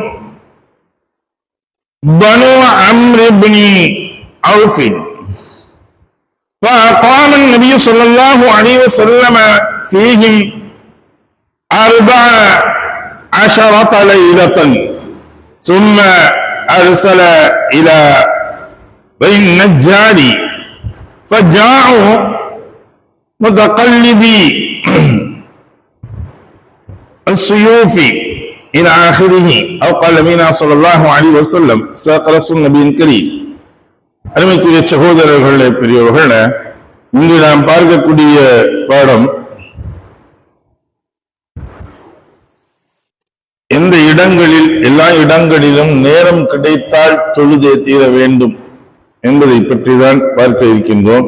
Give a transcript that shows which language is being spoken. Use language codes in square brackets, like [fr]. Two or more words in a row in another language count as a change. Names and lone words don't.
[ar] بنو عمرو بن عوف فقام النبي صلى الله عليه وسلم فيهم 14 ليلة ثم أرسل إلى بني النجار فجاءوا متقلدي السيوف إلى آخره أو قال نبينا صلى الله عليه وسلم صدق رسول النبي الكريم. [ta] அருமைக்குரிய சகோதரர்களே, பெரியவர்களே, இன்று நாம் பார்க்கக்கூடிய பாடம் எந்த இடங்களில் எல்லா இடங்களிலும் நேரம் கிடைத்தால் தொழுதே தீர வேண்டும் என்பதை பற்றி தான் பார்க்க இருக்கின்றோம்.